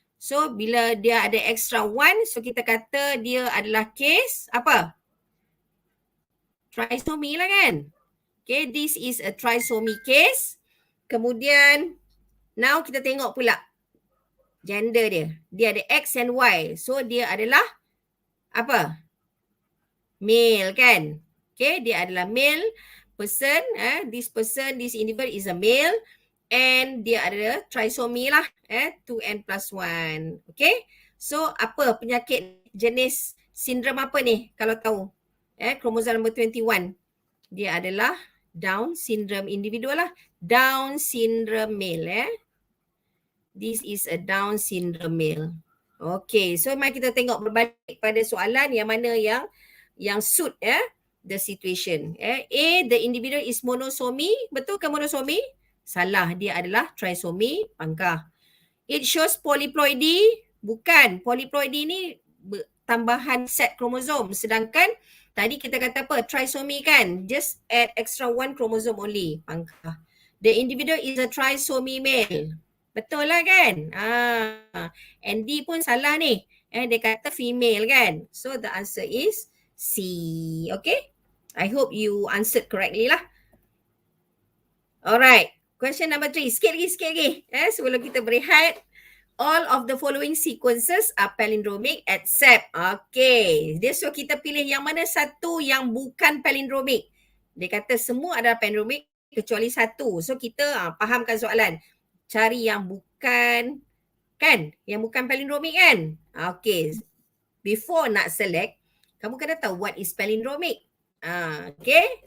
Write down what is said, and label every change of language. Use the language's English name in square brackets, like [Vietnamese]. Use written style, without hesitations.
[Malay] So bila dia ada extra 1 so kita kata dia adalah case apa? Trisomy lah kan. [English] Okay, this is a trisomy case. [Malay] Kemudian now kita tengok pula gender dia. Dia ada X and Y. So dia adalah apa? Male kan? Okay, dia adalah male person. [English] This individual is a male. [Malay] And dia ada trisomy lah. 2n plus 1. Okay. So apa penyakit jenis sindrom apa ni kalau tahu? Kromosom number 21. Dia adalah Down syndrome individual lah. [English] Down syndrome male. This is a Down syndrome male. Okay, so [Malay] mari kita tengok berbalik pada soalan yang mana yang [English] suit the situation. A, the individual is monosomy. [Malay] Betul ke monosomy? Salah, dia adalah trisomy pangkah. [English] It shows polyploidy. [Malay] Bukan, polyploidy ni tambahan set kromosom. Sedangkan tadi kita kata apa? Trisomy kan? [English] Just add extra one chromosome only. [Malay] Pangkah. [English] The individual is a trisomy male. [Malay] Betul lah kan? Andy pun salah ni. Dia kata female kan? [English] So the answer is C. Okay? I hope you answered correctly lah. Alright. Question number 3. [Malay] Sikit lagi. Sebelum kita berehat. [English] All of the following sequences are palindromic except. Okay. [Malay] Dia suruh kita pilih yang mana satu yang bukan palindromic. Dia kata semua adalah palindromic kecuali satu. So kita fahamkan soalan. Cari yang bukan, kan? Yang bukan palindromic kan? Okay. Before nak select, kamu kena tahu [English] what is palindromic. [Malay] Okay.